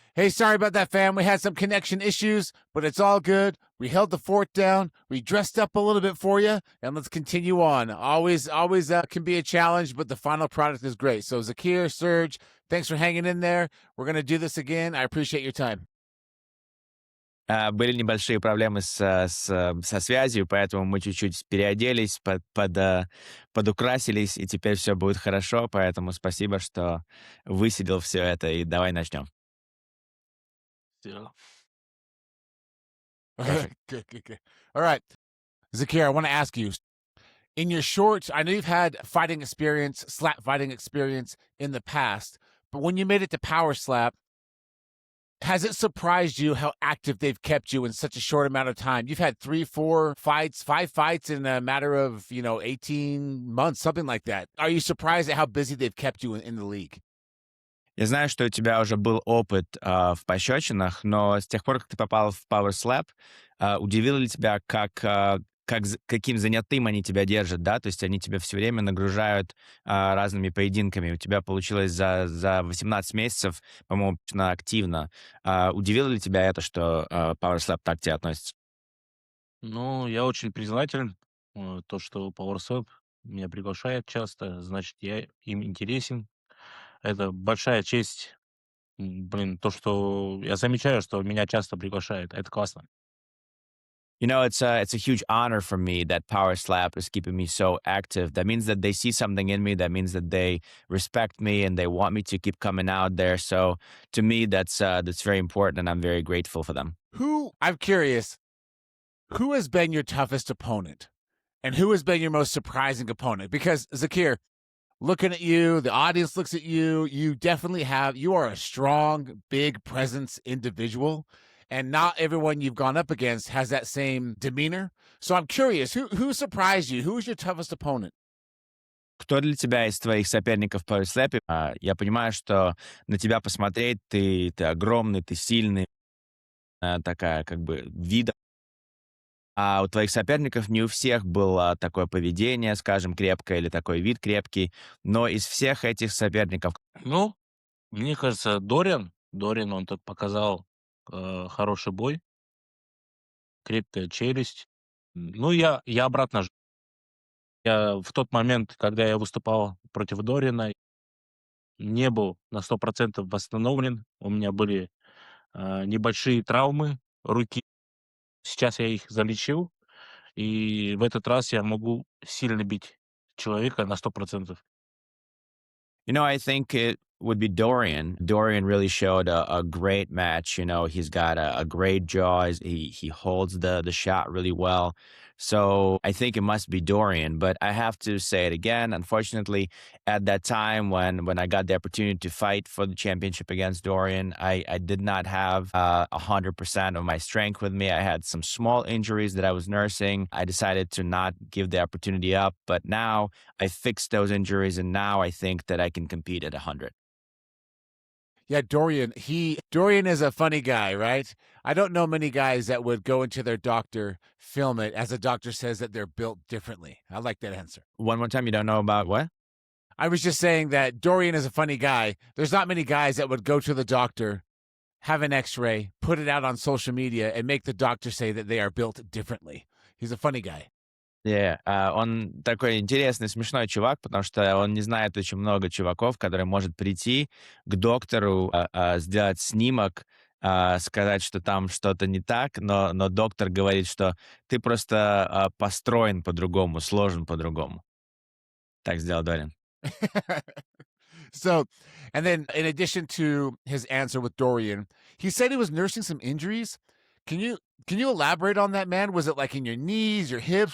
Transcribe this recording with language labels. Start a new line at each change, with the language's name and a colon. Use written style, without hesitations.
English: Hey, sorry about that, fam. We had some connection issues, but it's all good. We held the fort down. We dressed up a little bit for you, and let's continue on. Always can be a challenge, but the final product is great. So, Zakir, Serge, thanks for hanging in there. We're going to do this again. I appreciate your time.
Russian: Были небольшие проблемы со связью, поэтому мы чуть-чуть переоделись, подукрасились, и теперь все будет хорошо. Поэтому спасибо, что высидел все это, и давай начнем.
English: Yeah. Good. All right. Zakir, I want to ask you, in your short, I know you've had fighting experience, slap fighting experience in the past, but when you made it to power slap, has it surprised you how active they've kept you in such a short amount of time? You've had 3, 4 fights, 5 fights in a matter of, 18 months, something like that. Are you surprised at how busy they've kept you in the league?
Russian: Я знаю, что у тебя уже был опыт в пощечинах, но с тех пор, как ты попал в Power Slap, удивило ли тебя, каким занятым они тебя держат, да? То есть они тебя все время нагружают разными поединками. У тебя получилось за 18 месяцев, по-моему, активно. Удивило ли тебя это, что Power Slap так к тебе относится? Ну, я очень признателен, то, что powerslap меня приглашает часто, значит, я им интересен. Это большая честь, то, что я замечаю, что меня часто приглашают. Это классно.
English: You know, it's a huge honor for me that Power Slap is keeping me so active. That means that they see something in me. That means that they respect me and they want me to keep coming out there. So to me, that's very important, and I'm very grateful for them. I'm curious, who has been your toughest opponent? And who has been your most surprising opponent? Because, Zakir, looking at you, the audience looks at you, you are a strong, big presence individual. And not everyone you've gone up against has that same demeanor. So I'm curious, who surprised you? Who was your toughest opponent?
Russian: Кто для тебя из твоих соперников в Power Slap? Я понимаю, что на тебя посмотреть, ты огромный, ты сильный, такая как бы вида. А у твоих соперников не у всех было такое поведение, скажем, крепкое, или такой вид крепкий. Но из всех этих соперников... Ну, мне кажется, Дориан, он тут показал хороший бой, крепкая челюсть. Ну, я обратно. Я в тот момент, когда я выступал против Дориана, не был на 100% восстановлен. У меня были небольшие травмы руки. Сейчас я их залечил, и в этот раз я могу сильно бить человека на 100%.
English: You know, I think it would be Dorian. Dorian really showed a great match. You know, he's got a great jaw. He holds the shot really well. So I think it must be Dorian. But I have to say it again. Unfortunately, at that time when I got the opportunity to fight for the championship against Dorian, I did not have 100% of my strength with me. I had some small injuries that I was nursing. I decided to not give the opportunity up. But now I fixed those injuries, and now I think that I can compete at 100. Yeah, Dorian is a funny guy, right? I don't know many guys that would go into their doctor, film it, as the doctor says that they're built differently. I like that answer. One more time, you don't know about what? I was just saying that Dorian is a funny guy. There's not many guys that would go to the doctor, have an x-ray, put it out on social media, and make the doctor say that they are built differently. He's a funny guy.
Russian: Он такой интересный, смешной чувак, потому что он не знает очень много чуваков, которые может прийти к доктору, сделать снимок, сказать, что там что-то не так, но доктор говорит, что ты просто построен по-другому, сложен по-другому. Так сделал Дорин.
English: So, and then in addition to his answer with Dorian, he said he was nursing some injuries. Can you can you elaborate on that, man? Was it like in your knees, your hips?